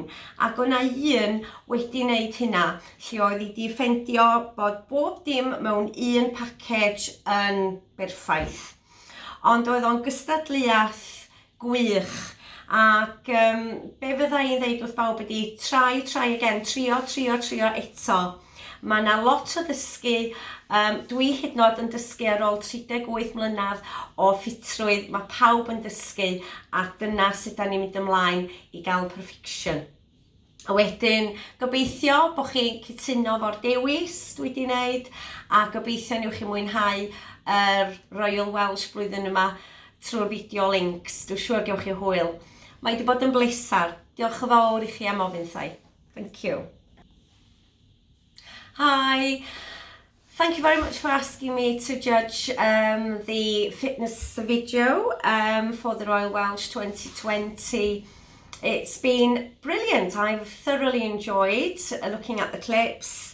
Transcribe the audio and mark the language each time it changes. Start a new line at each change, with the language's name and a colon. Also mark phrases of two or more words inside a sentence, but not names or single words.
Welsh: Ac o'na un wedi wneud hynna, lle oedd wedi ffendio bod bob dim mewn un package yn berffaith. Ond oedd o'n gystadleuaeth gwych. Ac be fydda i'n dweud wrth bawb ydi
English: try again,
Welsh: trio eto. Mae yna lot o ddysgu, dwi hyd yn oed yn dysgu ar ôl 38 mlynedd o ffitrwydd, mae pawb yn dysgu a dyna sut da ni'n mynd ymlaen i gael perfection. A wedyn, gobeithio bod chi'n cytuno fo'r dewis dwi wedi wneud a gobeithio newch chi mwynhau Royal Welsh blwyddyn yma trwy'r
English: video links.
Welsh: Dwi'n siŵr gewch chi hwyl. Mae wedi bod yn bleser. Diolch yn fawr i chi am ofynnau.
English: Thank you. Hi. Thank you very much for asking me to judge the fitness video for the Royal Welsh 2020. It's been brilliant. I've thoroughly enjoyed looking at the clips.